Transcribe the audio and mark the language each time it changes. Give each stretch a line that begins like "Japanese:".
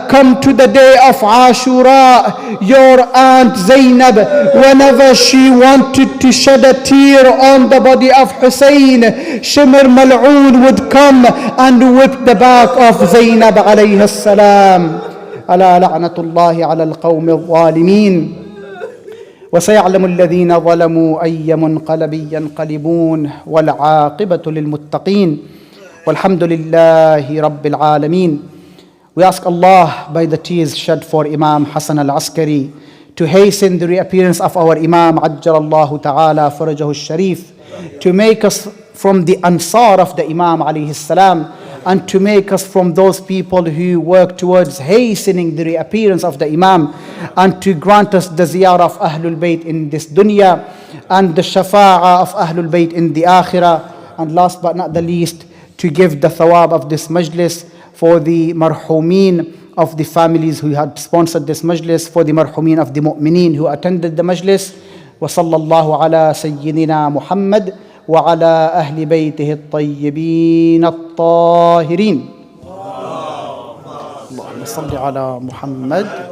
English: Come to the day of Ashura, your aunt Zainab, whenever she wanted to shed a tear on the body of Hussein, Shimr Mal'oon would come and whip the back of Zainab alayhi salam.
Arabic: Ala la'natullahi ala al-qawmi al-zalimin. وسيعلم الذين ظلموا أي منقلب ينقلبون والعاقبة للمتقين والحمد لله رب العالمين.
English: We ask Allah, by the tears shed for Imam Hasan al-Askari, to hasten the reappearance of our Imam Ajjalallahu Ta'ala Farajahu al-Sharif, to make us from the Ansar of the Imam alayhi salam, and to make us from those people who work towards hastening the reappearance of the Imam, and to grant us the ziyarah of Ahlul Bayt in this dunya and the shafa'ah of Ahlul Bayt in the akhirah. And last but not the least, to give the thawab of this majlis for the marhumeen of the families who had sponsored this majlis, for the marhumeen of the mu'mineen who attended the majlis.
Arabic: Wa sallallahu ala sayyidina Muhammad وعلى أهل بيته الطيبين الطاهرين. اللهم صل على محمد